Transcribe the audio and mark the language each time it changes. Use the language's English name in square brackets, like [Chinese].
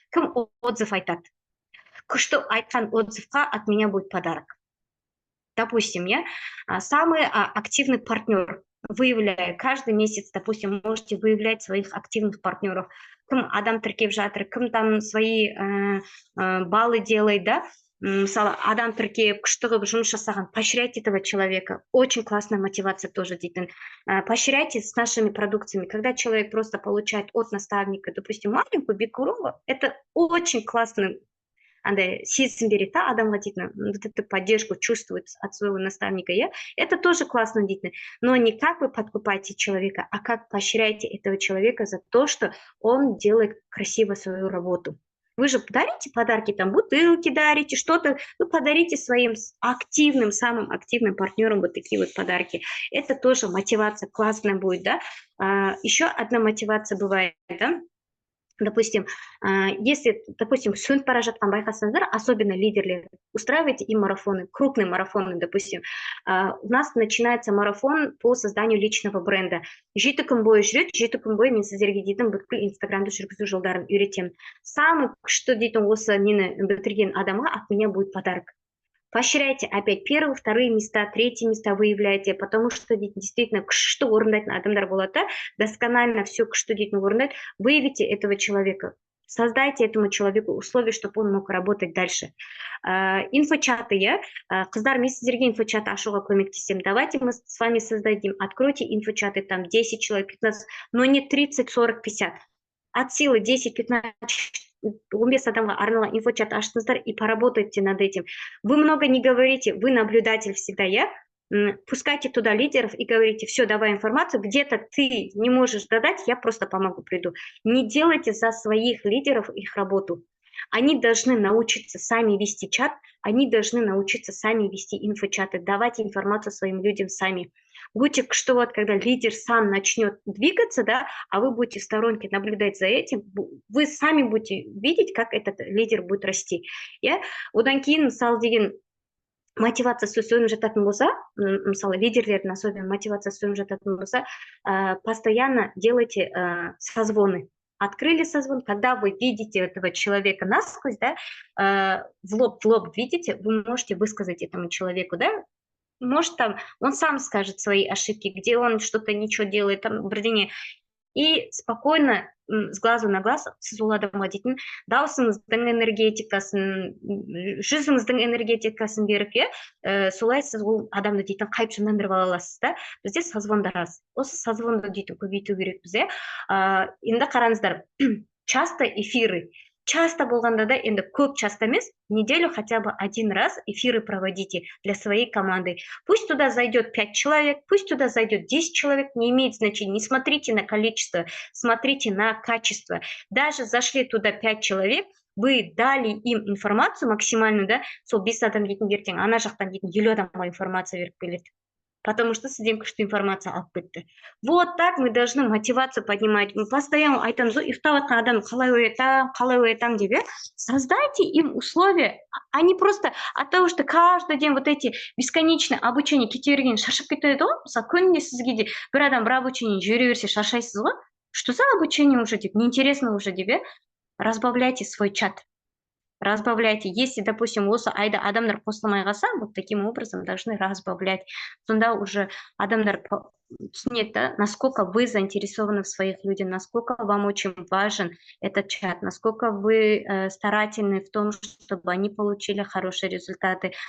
[Kazakh] Кім отзыв айтады? Күшті айтқан отзывқа [Russian] от меня будет подарок. Допустим, самый активный партнер. Выявляю каждый месяц, допустим, можете выявлять своих активных партнеров. [Kazakh] Кім адам тіркеп жатыр, кім [Russian] там свои баллы делает, да? [Kazakh] мысалы адам тіркеп күшті қылып жұмыс жасаған, [Russian] поощрять этого человека. Очень классная мотивация тоже дейтін. Поощряйте с нашими продукциями. Когда человек просто получает от наставника, допустим, маленькую бикуру, это очень классный [Kazakh] андай сезім береді да адамға [Russian] дейтін, вот эту поддержку чувствует от своего наставника, это тоже классно дейтін. Но не как вы подкупаете человека, а как поощряете этого человека за то, что он делает красиво свою работу. Вы же дарите подарки, там бутылки дарите, что-то, ну, подарите своим активным, самым активным партнерам вот такие вот подарки. Это тоже мотивация классная будет, да. Еще одна мотивация бывает, да. Допустим, если, допустим, [Kazakh] сөніп бара жатқан байқасаңыздар, [Russian] особенно лидерлер, устраивайте им марафоны, крупные марафоны, допустим. У нас начинается марафон по созданию личного бренда. [Kazakh] 7 күн бойы жүреді, 7 күн бойы мен сіздерге дейтін бүткіл инстаграмды жүргізу жолдарын үйретемін. Самый күшті дейтін осы нені бітірген адамға [Russian] от меня будет подарок. Поощряйте опять первые, вторые места, третьи места выявляйте, потому что действительно [Kazakh] күшті орындайтын адамдар болады, [Russian] досконально все [Kazakh] күшті дейтін орындайды. [Russian] Выявите этого человека, создайте этому человеку условия, чтобы он мог работать дальше. [Kazakh] Инфочаты, қыздар, мен сіздерге инфочаты ашуға көмектесемін. [Russian] Давайте мы с вами создадим, откройте инфочаты, там 10 человек, 15, но не 30, 40, 50. От силы 10, 15, 15 [Kazakh] адамға арналған инфочат аштыңыздар [Russian] и поработайте над этим. Вы много не говорите, вы наблюдатель всегда, пускайте туда лидеров и говорите, все, давай информацию, где-то ты не можешь додать, я просто помогу, приду. Не делайте за своих лидеров их работу. Они должны научиться сами вести чат, они должны научиться сами вести инфочаты, давать информацию своим людям сами. Будьте, что вот когда лидер сам начнет двигаться, да, а вы будете в сторонке наблюдать за этим, вы сами будете видеть, как этот лидер будет расти. [Kazakh] Одан кейін, мысалы деген, мотивациясы сөніп жататын болса, мысалы лидерлердің особенно мотивациясы сөніп жататын болса, [Russian] постоянно делайте созвоны. Открыли созвон, когда вы видите этого человека насквозь, да, в лоб видите, вы можете высказать этому человеку, да, может там он сам скажет свои ошибки, где он что-то ничего делает, там, бірдеңе, и спокойно с глазу на глаз [Kazakh] сіз ол адамға дейтін даусыңыздың энергетикасын, жүзіңіздің энергетикасын беріп, солай сіз ол адамды дейтін қайып жандандырып ала аласыз да. Бізде созвондар аз. Осы созвонды дейтін көбейту керекпіз, енді қараңыздар, [Russian] часто эфиры. [Kazakh] Часто болғанда да, енді көп часто емес, [Russian] неделю хотя бы один раз эфиры проводите для своей команды. Пусть туда зайдет 5 человек, пусть туда зайдет 10 человек, не имеет значения. Не смотрите на количество, смотрите на качество. Даже зашли туда 5 человек, вы дали им информацию максимальную, да, [Kazakh] сол 5 адам дейтін ертең, ана жақтан дейтін 50 адамға информация беріп келеді. [Russian] Потому что [Kazakh] сізден күшті информация алып кетті. [Russian] Вот так мы должны мотивацию поднимать. Мы постоянно [Kazakh] айтамыз, ұйықтап жатқан адам қалай оятам деп, [Russian] создайте им условия. Они просто от того, что каждый день вот эти бесконечные обучения [Kazakh] кете берген шаршап кетеді ғой. Мысалы, күнде сізге де бір адам бір обучение жүре берсе шаршайсыз ғой. [Russian] Что за обучение уже деп, неинтересно уже деп, разбавляйте свой чат. Разбавляйте. Если, допустим, [Kazakh] осы айда адамдар қосылмай қалса, [Russian] вот таким образом должны разбавлять. [Kazakh] Сонда уже адамдар түсінеді, [Russian] насколько вы заинтересованы в своих людях, насколько вам очень важен этот чат, насколько вы старательны в том, чтобы они получили хорошие результаты.